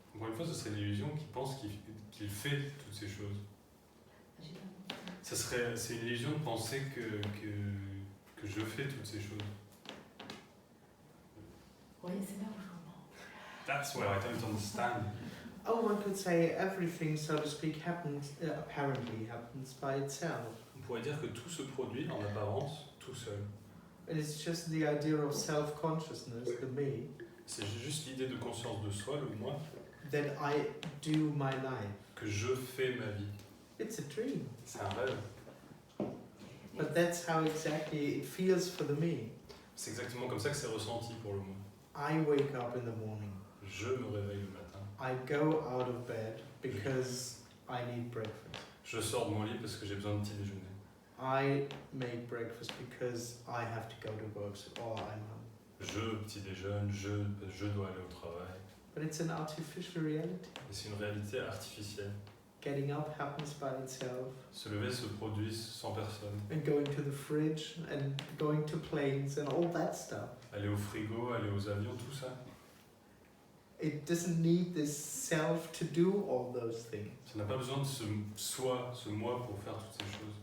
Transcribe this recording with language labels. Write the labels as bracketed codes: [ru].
[fr] Encore une fois, ce serait l'illusion qui pense qu'il fait toutes ces choses. J'ai pas compris. C'est une illusion de penser que je fais toutes ces choses. Oui, c'est là où je comprends. [en] That's where I don't understand. Oh, one could say everything, so to speak, happens, apparently happens by itself. [fr] On pourrait dire que tout se produit en apparence tout seul. [en] And it's just the idea of self-consciousness, the me, [fr] C'est juste l'idée de conscience de soi, le moi, [en] that I do my life. [fr] que je fais ma vie. [en] It's a dream. [fr] C'est un rêve. [en] But that's how exactly it feels for the me. [fr] C'est exactement comme ça que c'est ressenti pour le moi. [en] I wake up in the morning. [fr] Je me réveille le matin. [en] I go out of bed because I need breakfast. [fr] Je sors de mon lit parce que j'ai besoin de petit déjeuner. [en] I make breakfast because I have to go to work or I'm home. [fr] Je petit déjeune, je dois aller au travail. [en] But it's an artificial reality. [fr] Et c'est une réalité artificielle. [en] Getting up happens by itself. [fr] Se lever se produit sans personne. [en] And going to the fridge and going to planes and all that stuff. [fr] Aller au frigo, aller aux avions, tout ça. [en] It doesn't need this self to do all those things. [fr] Ça n'a pas besoin de ce soi, ce moi pour faire toutes ces choses.